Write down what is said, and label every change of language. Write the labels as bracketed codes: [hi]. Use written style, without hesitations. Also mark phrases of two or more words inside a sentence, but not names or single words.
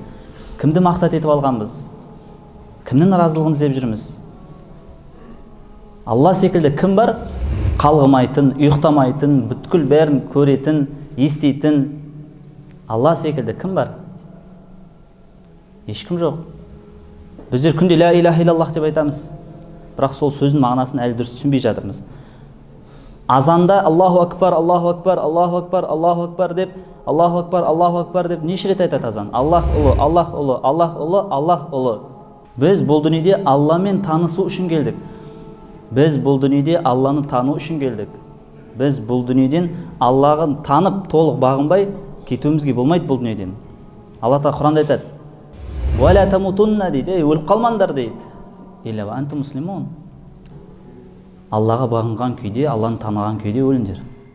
[kk] Кімді мақсат етіп алғанбыз? Кімнің разылығын іздеп жүрміз? Алла секілді кім бар? Қалғымайтын, ұйықтамайтын, бүткіл бәрін көретін, еститін. Алла секілді кім бар? Ешкім жоқ. Біздер күнде [ar] لا إله إلا الله [kk] деп айтамыз. Бірақ сол сөздің мағынасын әлі дұрыс түсінбей жатырмыз. Азанда [ar] الله أكبر، الله أكبر، الله أكبر، الله أكبر [kk] деп, [ar] الله أكبر، الله أكبر [kk] деп неше рет айтады азан? Аллах ұлы, Аллах ұлы, Аллах ұлы, Аллах ұлы. Біз бұл дүниеде Алламен танысу үшін келдік. Біз бұл дүниеде Алланы тану үшін келдік. Біз бұл дүниеден Аллағын танып, толық бағынбай кетуімізге болмайды бұл дүниеден. Алла Тағала Құранда айтады: [ar] "ولا تموتن" [kk] дейді, өліп қалмаңдар дейді. [ar] "إلا وأنتم مسلمون". [kk] Аллаға бағынған күйде, Алланы таныған күйде өліңдер.